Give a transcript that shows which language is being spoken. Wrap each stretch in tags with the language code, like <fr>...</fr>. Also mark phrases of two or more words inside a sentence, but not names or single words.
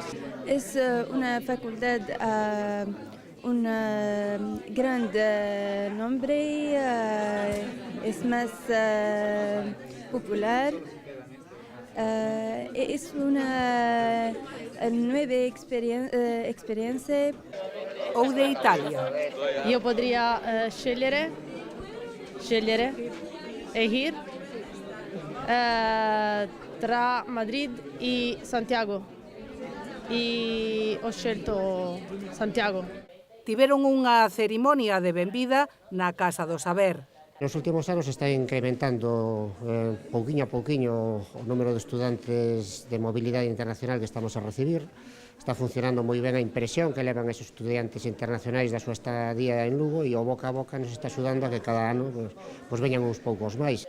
<es>Es una facultad un gran nombre, es más popular. Es una nueva experiencia. O de Italia.</es> <it>Io potrei scegliere e ir tra Madrid e Santiago. E ho scelto Santiago.</it> <gl>Tiveron unha cerimonia de benvida na Casa do Saber. Nos últimos anos está incrementando pouquiño a pouquiño o número de estudantes de mobilidade internacional que estamos a recibir. Está funcionando moi ben a impresión que levan</gl> <es>esos estudiantes</es> <gl>internacionais da súa estadía en Lugo e o boca a boca nos está axudando a que cada ano pues veñan uns poucos máis.</gl>